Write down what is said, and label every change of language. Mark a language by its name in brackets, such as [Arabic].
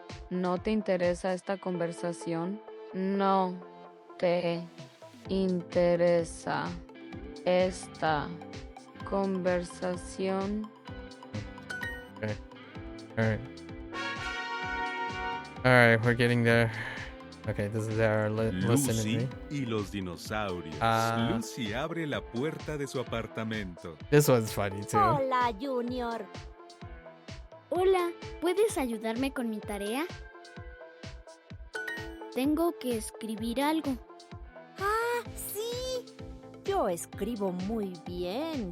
[Spanish] ¿No te interesa esta conversación? No te interesa esta conversación. [English] Okay. Alright, we're getting there. Okay, this is our listen to [Spanish] Lucy [English] me. [Spanish] y los dinosaurios. Lucy abre la puerta de su apartamento. [English] This one's funny too. [Spanish] Hola, Junior. Hola, ¿puedes ayudarme con mi tarea? Tengo que escribir algo. ¡Ah, sí! Yo escribo muy bien.